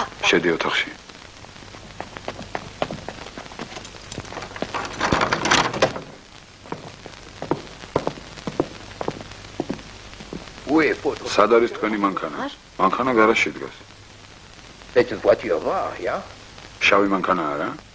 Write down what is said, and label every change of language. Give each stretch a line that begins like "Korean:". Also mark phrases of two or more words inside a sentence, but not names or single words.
Georgian: შედი ოთახში.
French: Où est votre...
Georgian: სად არის თქვენი მანქანა? მანქანა გარაჟში დგას.
French: C'est une voiture noire, hein?
Georgian: შავი მანქანაა რა?